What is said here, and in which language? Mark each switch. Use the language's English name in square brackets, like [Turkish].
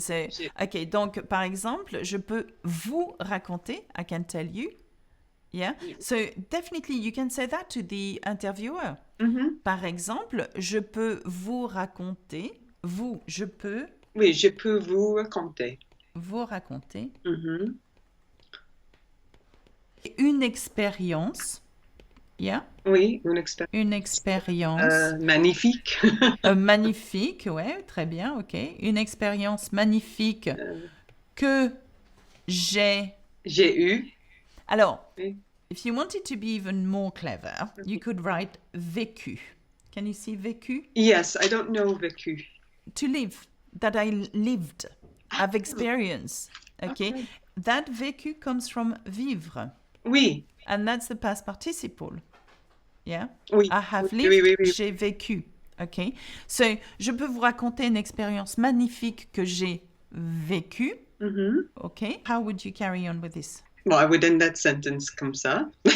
[French] So, okay, donc, par exemple, je peux vous raconter, [English] I can tell you. Yeah, so definitely you can say that to the interviewer. Mm-hmm. [French] Par exemple, je peux vous raconter, je peux... Oui, je peux vous raconter. Vous raconter. Mm-hmm. Une expérience. Yeah. Oui, une expérience. Magnifique. Magnifique, ouais, très bien, ok. Une expérience magnifique que j'ai eu. Alors, oui. [English] If you wanted to be even more clever, you could write vécu. Can you see vécu? Yes, I don't know vécu. To live, that I lived, I've experienced, okay? That vécu comes from vivre. [French] Oui. [English] And that's the past participle. Yeah? [French] Oui. [English] I have lived, [French] oui. J'ai vécu. Okay? So, je peux vous raconter une expérience magnifique que j'ai vécue. Mm-hmm. [English] Okay? How would you carry on with this? Well, I would end that sentence [French] comme ça.